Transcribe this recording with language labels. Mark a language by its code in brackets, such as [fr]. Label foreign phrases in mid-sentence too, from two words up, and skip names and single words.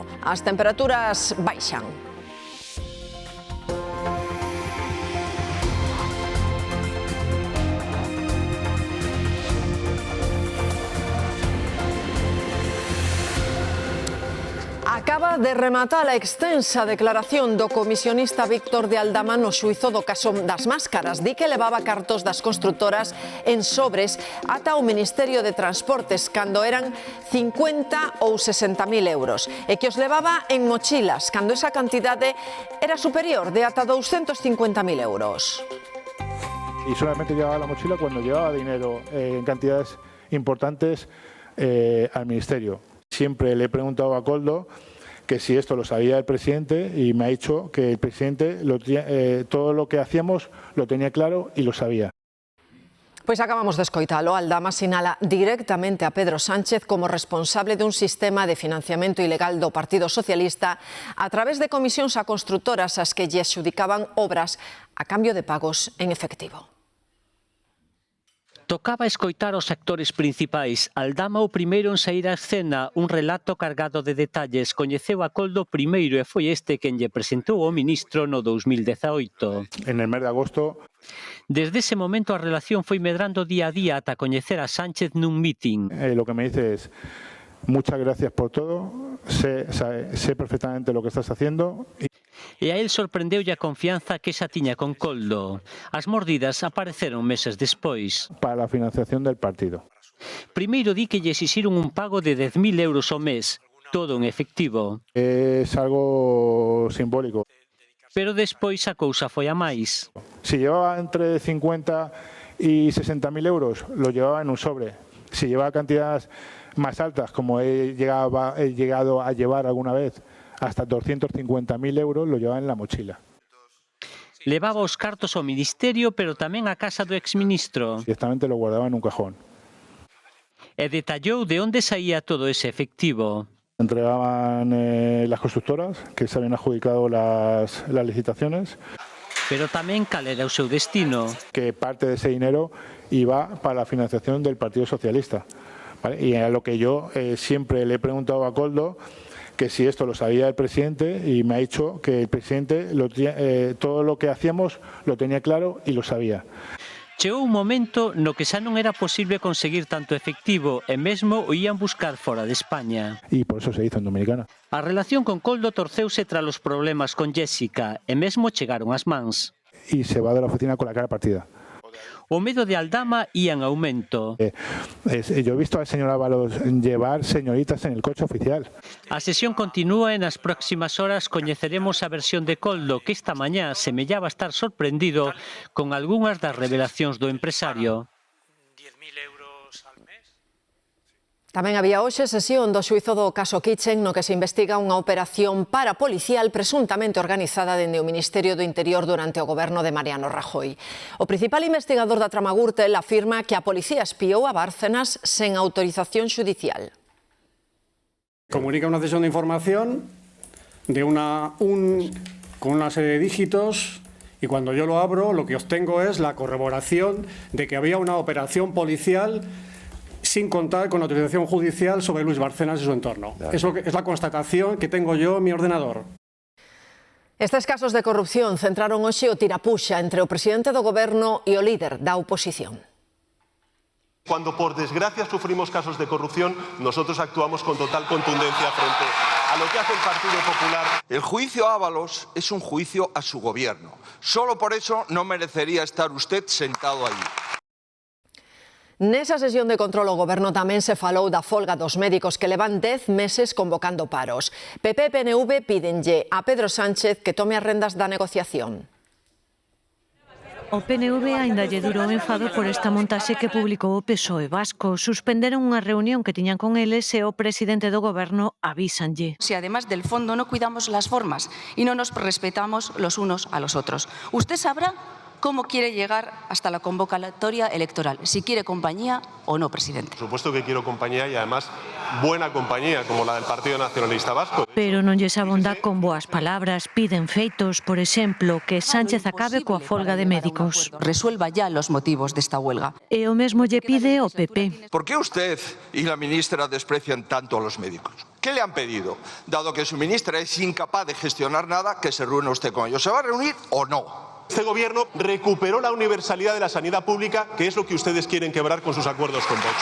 [gl] As temperaturas baixan. Acaba de rematar a extensa declaración do comisionista Víctor de Aldama no xuízo do caso das máscaras. Di que levaba cartos das constructoras en sobres ata o Ministerio de Transportes cando eran 50 ou 60.000 euros e que os levaba en mochilas cando esa cantidade era superior de ata 250.000 euros. [es] Y solamente llevaba la mochila cuando llevaba dinero en cantidades importantes al Ministerio. Siempre le he preguntado a Koldo que si esto lo sabía el presidente y me ha dicho que el presidente todo lo que hacíamos lo tenía claro y lo sabía. [gl] Pois acabamos de escoitalo. Aldama sinala directamente a Pedro Sánchez como responsable dun sistema de financiamento ilegal do Partido Socialista a través de comisións a constructoras as que lle adxudicaban obras a cambio de pagos en efectivo. Tocaba escoitar os actores principais. Aldama o primeiro en saír á escena, un relato cargado de detalles. Coñeceu a Koldo primeiro e foi este quen lle presentou ao ministro no 2018. [es] En el mes de agosto. [gl] Desde ese momento a relación foi medrando día a día ata coñecer a Sánchez nun meeting. [es] Lo que me dice es: muchas gracias por todo, sé perfectamente lo que estás haciendo. [gl] E a él sorprendeulle a confianza que xa tiña con Koldo. As mordidas apareceron meses despois. [es] Para la financiación del partido. [gl] Primeiro di que lle exixiron un pago de 10.000 euros ao mes, todo en efectivo. [es] Es algo simbólico. [gl] Pero despois a cousa foi a máis. [es] Si llevaba entre 50 y 60.000 euros, lo llevaba en un sobre. Si llevaba cantidades más altas, como he llegado a llevar alguna vez, hasta 250.000 euros, lo llevaba en la mochila. [gl] Levaba os cartos ao ministerio, pero tamén á casa do exministro. [es] Directamente lo guardaba en un cajón. [gl] e detallou de onde saía todo ese efectivo. [es] Entregaban las constructoras que se habían adjudicado las licitaciones. [gl] Pero tamén cal era o seu destino. [es] Que parte de ese dinero iba para la financiación del Partido Socialista. ¿Vale? Y a lo que yo siempre le he preguntado a Koldo que si esto lo sabía el presidente y me ha dicho que el presidente todo lo que hacíamos lo tenía claro y lo sabía. [gl] Chegou un momento no que xa non era posible conseguir tanto efectivo e mesmo o ían buscar fora de España. [es] Y por eso se hizo en Dominicana. [gl] A relación con Koldo torceuse tras os problemas con Jessica e mesmo chegaron as mans. [es] Y se va de la oficina con la cara partida. [gl] O medo de Aldama ía en aumento. [es] Yo he visto al señor Ábalos llevar señoritas en el coche oficial. [gl] A sesión continúa e nas próximas horas coñeceremos a versión de Koldo que esta mañá semellaba estar sorprendido con algunhas das revelacións do empresario. [es] 10.000 euros al mes. [gl] Tamén había hoxe sesión do xuízo do caso Kitchen no que se investiga unha operación parapolicial presuntamente organizada dende o Ministerio do Interior durante o goberno de Mariano Rajoy. O principal investigador da trama Gürtel afirma que a policía espiou a Bárcenas sen autorización xudicial. [es] Comunica una sesión de información de con una serie de dígitos y cuando yo lo abro lo que obtengo es la corroboración de que había una operación policial sin contar con autorización judicial sobre Luis Bárcenas y su entorno. Eso es la constatación que tengo yo en mi ordenador. [gl] Estes casos de corrupción centraron hoxe o tirapuxa entre o presidente do goberno e o líder da oposición. [es] Cuando por desgracia sufrimos casos de corrupción, nosotros actuamos con total contundencia frente a lo que hace el Partido Popular. El juicio Ábalos es un juicio a su gobierno. Solo por eso no merecería estar usted sentado allí. [gl] Nesa sesión de control ao goberno tamén se falou da folga dos médicos que levan 10 meses convocando paros. PP e PNV pídenlle a Pedro Sánchez que tome as rendas da negociación. O PNV aínda lle durou enfado por esta montaxe que publicou o PSOE vasco. Suspenderon unha reunión que tiñan con eles e o presidente do goberno avísanlle. [es] Si además del fondo no cuidamos las formas y no nos respetamos los unos a los otros. Usted sabrá cómo quiere llegar hasta la convocatoria electoral, si quiere compañía o no, presidente. Por supuesto que quiero compañía y además buena compañía, como la del Partido Nacionalista Vasco. [gl] Pero non lles abonda con boas palabras, piden feitos, por exemplo, que Sánchez acabe coa folga de médicos. [es] Resuelva ya los motivos de esta huelga. [gl] E o mesmo lle pide o PP. [es] ¿Por qué usted y la ministra desprecian tanto a los médicos? ¿Qué le han pedido? Dado que su ministra es incapaz de gestionar nada, que se reúna usted con ellos. ¿Se va a reunir o no? Este gobierno recuperó la universalidad de la sanidad pública, que es lo que ustedes quieren quebrar con sus acuerdos con Vox.